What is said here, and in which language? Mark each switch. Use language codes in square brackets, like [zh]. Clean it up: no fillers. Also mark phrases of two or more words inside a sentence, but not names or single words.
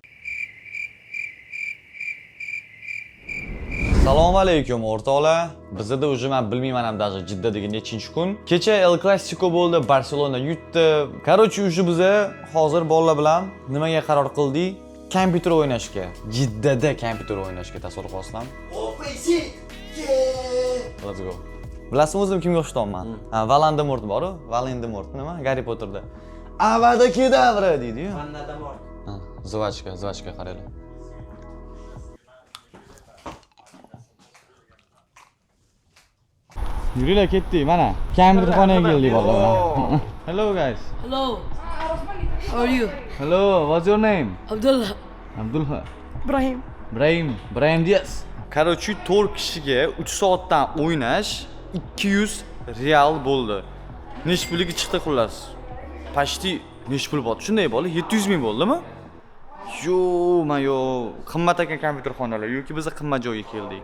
[uz] Assalomu alaykum o'rtoqlar. Bizda уже men bilmayman ham даже Jiddadagi nechinchi kun. Kecha El Clasico bo'ldi, Barselona yutdi. [ru] Короче, уже [uz] biz hozir bolalar bilan nimaga qaror qildik? Kompyuter o'ynashga. Jiddada kompyuter o'ynashga tasavvur qilasizlar. [en] Let's go. [uz] Bilasizmi o'zim kimga o'xshayapman? Voldemort bor-ku, Voldemort nima? Harry Potterda. Avada kedavra deydi-yu. Voldemort. Zvachka qaranglar. Yuringlar ketdik, mana. Kompyuterxonaga keldik bolalar. [en] Hello guys. Hello. How are you? Hello, what's your name? Abdullah. Abdullah. Brahim [uz] Diaz. Короче, 4 kishiga 3 soatdan o'ynash 200 real bo'ldi. Nech puliga chiqdi xullas? Почти nech pul bo'ldi? Shunday bo'ldi, 700 ming bo'ldimi? Yo, qimmat ekan kompyuter xonalar yoki biz qimmat joyga keldik.